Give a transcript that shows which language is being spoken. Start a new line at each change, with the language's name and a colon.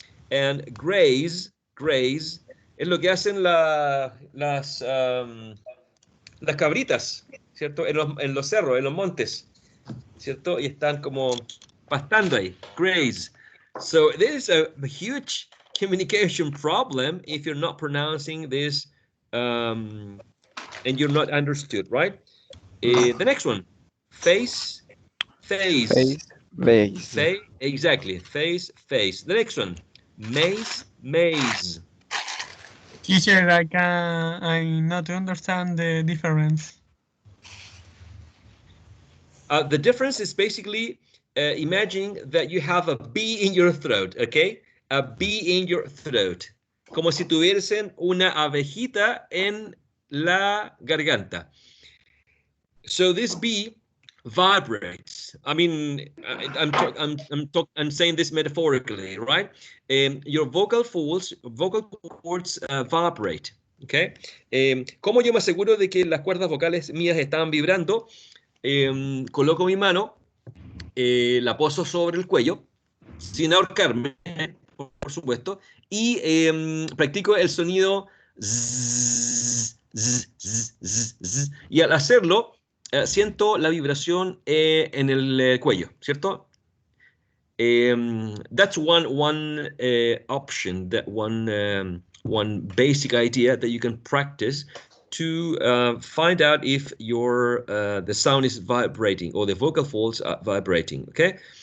Spanish: And graze es lo que hacen las cabritas, ¿cierto? En los cerros, en los montes, ¿cierto? Y están como pastando ahí, graze.
English: So there is a huge communication problem if you're not pronouncing this and you're not understood, right? The next one, face. Face, exactly. Face. The next one, maze. Teacher, I not understand the difference. The difference is basically imagine that you have a bee in your throat, okay? A bee in your throat.
Spanish: Como si tuviesen una abejita en la garganta.
English: So this bee vibrates. I mean, I'm saying this metaphorically, right? Your vocal cords vibrate, okay?
Spanish: ¿Cómo yo me aseguro de que las cuerdas vocales mías están vibrando? Coloco mi mano, la poso sobre el cuello, sin ahorcarme, por supuesto, y practico el sonido zzz, zzz, zzz, zzz, zzz, y al hacerlo, siento la vibración en el cuello, ¿cierto?
English: That's one option, that one basic idea that you can practice to find out if your the sound is vibrating or the vocal folds are vibrating. Okay.